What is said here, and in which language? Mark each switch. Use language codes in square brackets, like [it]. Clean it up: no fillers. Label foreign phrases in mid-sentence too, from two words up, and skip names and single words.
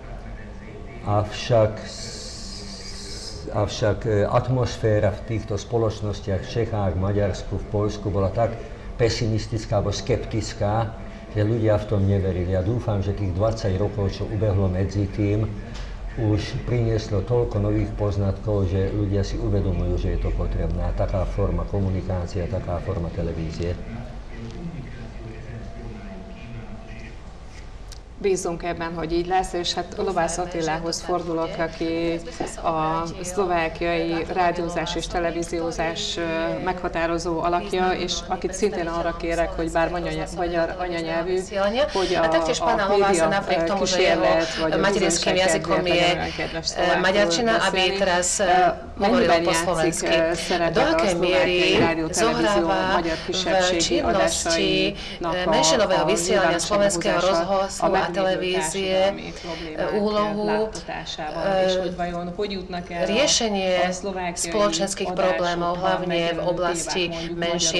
[sk] Avšak atmosféra v týchto spoločnostiach v Čechách, v Maďarsku, v Poľsku bola tak pesimistická alebo skeptická, že ľudia v tom neverili. Ja dúfam, že tých 20 rokov, čo ubehlo medzi tým, už prinieslo toľko nových poznatkov, že ľudia si uvedomujú, že je to potrebná taká forma komunikácie, taká forma televízie. [hu] Bízunk ebben, hogy így lesz, és hát Lovász Attilához fordulok, aki a szlovákiai rádiózás és televíziózás meghatározó alakja, és akit szintén arra kérek, hogy bár magyar anyanyelvű, hogy a média kísérlet, vagy [sk] materinským jazykom je maďarčina, aby teraz hovoril po slovensky. Do akej miery zohráva v činnosti menšinového vysielania slovenského rozhlasu a televízie úlohu riešenie spoločenských problémov, hlavne v oblasti menšín.